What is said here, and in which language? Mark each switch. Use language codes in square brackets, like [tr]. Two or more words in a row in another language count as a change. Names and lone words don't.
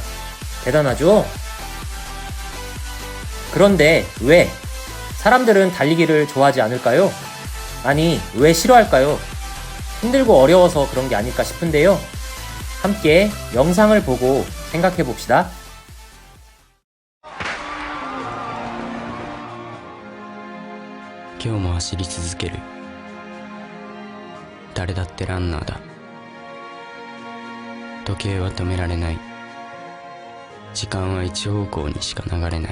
[ko] 대단하죠? 그런데 왜? 사람들은 달리기를 좋아하지 않을까요? 아니, 왜 싫어할까요? 힘들고 어려워서 그런 게 아닐까 싶은데요. 함께 영상을 보고 생각해 봅시다. [ja] 今日も走り続ける。誰だってランナーだ。時計は止められない。時間は一方向にしか流れない。